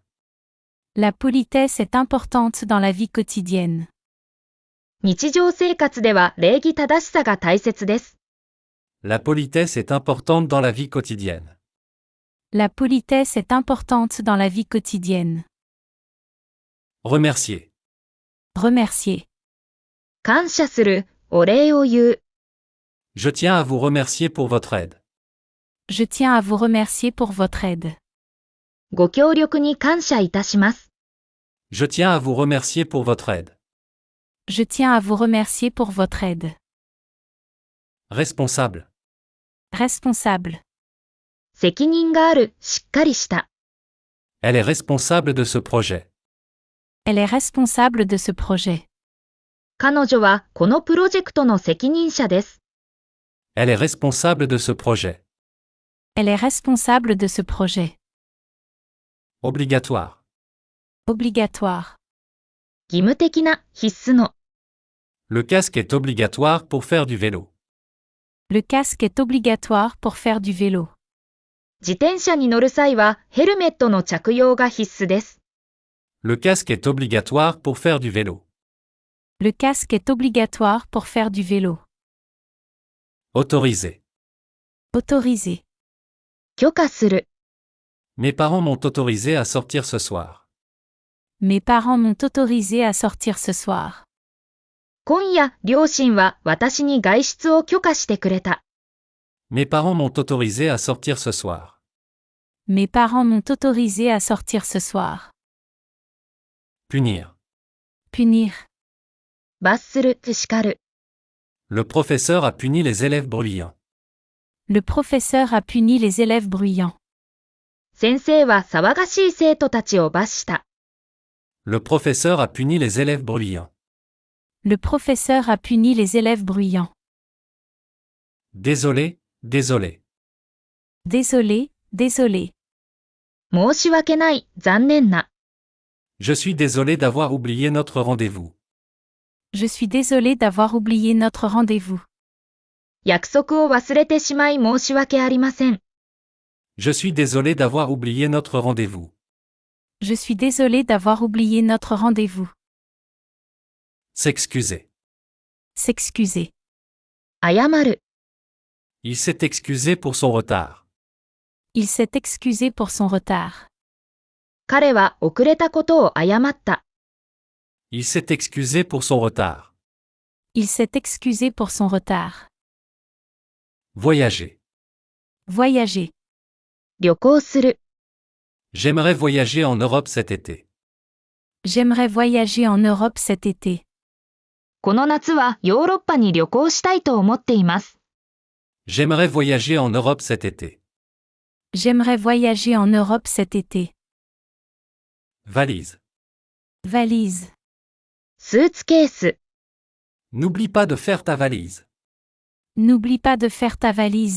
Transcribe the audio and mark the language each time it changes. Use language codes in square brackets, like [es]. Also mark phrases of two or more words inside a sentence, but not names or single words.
[fr] La politesse est importante dans la vie quotidienne. [ja] 日常生活では礼儀正しさが大切です。 [fr] La politesse est importante dans la vie quotidienne. La politesse est importante dans la vie quotidienne. Remercier. Remercier. [ja] 感謝する、お礼を言う。 [fr] Je tiens à vous remercier pour votre aide. Je tiens à vous remercier pour votre aide. [ja] ご協力に感謝いたします。 [fr] Je tiens à vous remercier pour votre aide. Je tiens à vous remercier pour votre aide. Responsable. Responsable. [ja] 責任がある、しっかりした。 [fr] Elle est responsable de ce projet. Elle est responsable de ce projet. [ja] 彼女はこのプロジェクトの責任者です。 [fr] Elle est responsable de ce projet. Elle est responsable de ce projet. Obligatoire. Obligatoire. [ja] 義務的な、必須の。 [fr] Le casque est obligatoire pour faire du vélo. Le casque est obligatoire pour faire du vélo. [ja] 自転車に乗る際はヘルメットの着用が必須です。 [fr] Le casque est obligatoire pour faire du vélo. Le casque est obligatoire pour faire du vélo. Autoriser. Autoriser. [ja] 許可する。 [fr] Mes parents m'ont autorisé à sortir ce soir. Mes parents m'ont autorisé à sortir ce soir. [ja] 今夜、両親は私に外出を許可してくれた。 [fr] Mes parents m'ont autorisé à sortir ce soir. Mes parents m'ont autorisé à sortir ce soir. Punir. Punir. [ja] 罰する、叱る。 [fr] Le professeur a puni les élèves bruyants. Le professeur a puni les élèves bruyants. [ja] 先生は騒がしい生徒たちを罰した。 [fr] Le professeur a puni les élèves bruyants. Le professeur a puni les élèves bruyants. Désolé, désolé. Désolé, désolé. [ja] 申し訳ない、残念な。 [fr] Je suis désolé d'avoir oublié notre rendez-vous. Je suis désolé d'avoir oublié notre rendez-vous. [ja] 約束を忘れてしまい申し訳ありません。 [fr] Je suis désolé d'avoir oublié notre rendez-vous. Je suis désolé d'avoir oublié notre rendez-vous. S'excuser. S'excuser. [ja] 謝る。 [fr] Il s'est excusé pour son retard. Il s'est excusé pour son retard. [ja] 彼は遅れたことを謝った。 [fr] Il s'est excusé pour son retard. Il s'est excusé pour son retard. Voyager. Voyager. [ja] 旅行する。 [fr] J'aimerais voyager en Europe cet été. J'aimerais voyager en Europe cet été. [ja] この夏はヨーロッパに旅行したいと思っています。 [fr] J'aimerais voyager en Europe cet été. J'aimerais voyager en Europe cet été. Valise. Valise. [ja] スーツケース。 [fr] N'oublie pas de faire ta valise. N'oublie pas de faire ta valise.